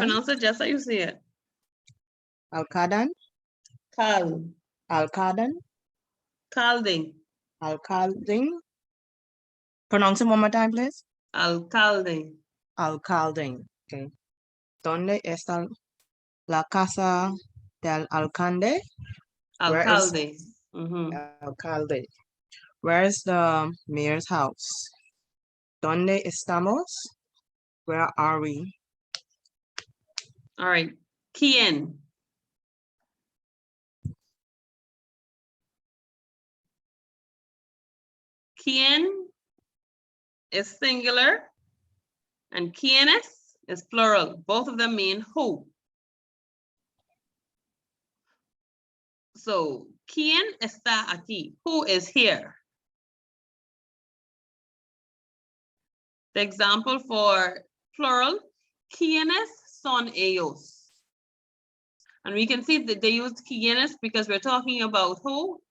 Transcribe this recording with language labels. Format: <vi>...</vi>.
<en>Pronounce it just how you see it.</en> <es>Alcaden? Cal, Alcaden? calde, Alcalding?</es> <en>Pronounce it one more time, please.</en> <es>alcalde. Alcalding. Okay. ¿Dónde está la casa del alcalde?</es> <en>Where is-</en> <es>Alcalde. Mhm. Alcalde.</es> <en>Where is the mayor's house?</en> <es>¿Dónde estamos?</es> <en>Where are we? All right, ¿quién? ¿Quién is singular and quiénes is plural. Both of them mean who.</en> <es>So, ¿quién está aquí?</es> <en>Who is here? The example for plural,</en> <es>¿quiénes son ellos?</es> <en>And we can see that they used quiénes because we're talking about who?</en>